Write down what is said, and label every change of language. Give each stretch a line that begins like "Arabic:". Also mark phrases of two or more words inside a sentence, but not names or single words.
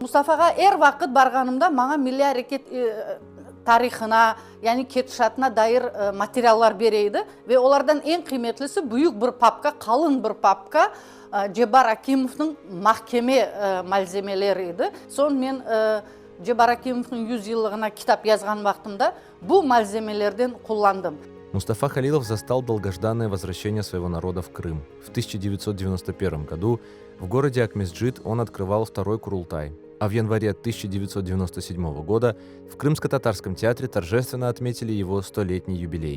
Crimean Tatar: Mustafa'ga her vakit barganımda bana milli hareket tarihine, yani ketişatına dair materyallar bereydi ve onlardan en kıymetlisi büyük bir papka, kalın bir papka Cebar Akimov'ның mahkeme malzemeleriydi. Son men Cebar Akimov'ның 100 yıllığına kitap yazgan vaxtımda bu malzemelerden kullandım.
Russian: Мустафа Халилов застал долгожданное возвращение своего народа в Крым. В 1991 году в городе Акмесджит он открывал второй Курултай, а в январе 1997 года в Крымско-татарском театре торжественно отметили его 100-летний юбилей.